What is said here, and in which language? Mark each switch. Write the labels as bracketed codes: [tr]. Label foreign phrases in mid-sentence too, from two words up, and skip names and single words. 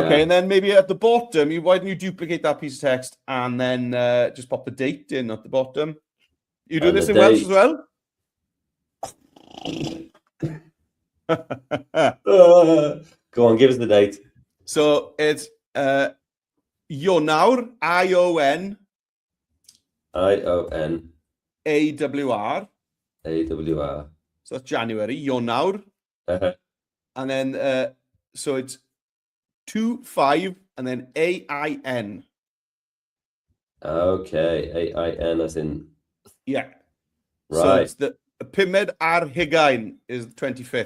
[en] Okay, and then maybe at the bottom, why don't you duplicate that piece of text and then just pop the date in at the bottom? You do this in Welsh as well? Go on, give us the date. So it's Ionawr, ION. ION. AWR. AWR. So that's January, Ionawr. And then, so it's 2-5 and then AIN. Okay, AIN as in. Yeah. Right. So it's the [cy] Pumed ar Hugain [en] is the 25th.